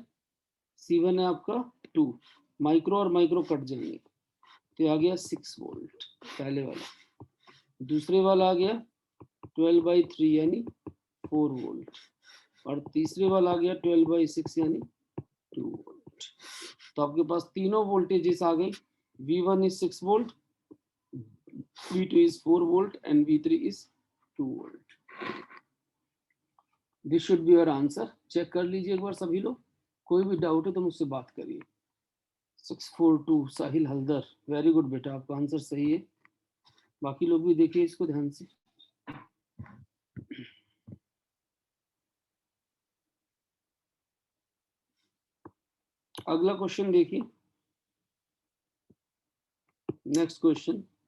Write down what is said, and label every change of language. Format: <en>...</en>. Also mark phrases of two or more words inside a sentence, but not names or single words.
<hi>c1 है आपका 2, माइक्रो और माइक्रो कट जाएंगे, तो आ गया 6 वोल्ट पहले वाला। दूसरे वाला आ गया 12/3 यानी 4 वोल्ट, और तीसरे वाला आ गया 12/6 यानी 2 वोल्ट। तो आपके पास तीनों वोल्टेजेस आ गए।</hi> <en>v1 is 6 volt, v2 is 4 volt and v3 is 2 volt। This should be your answer.</en> <hi>चेक कर लीजिए एक बार सभी लोग, कोई भी डाउट है तो मुझसे बात करिए। 642 साहिल हल्दर,</hi> <en>very good</en> <hi>बेटा, आपका आंसर सही है। बाकी लोग भी देखिए इसको ध्यान से। अगला क्वेश्चन देखिए,</hi> <en>next question.</en>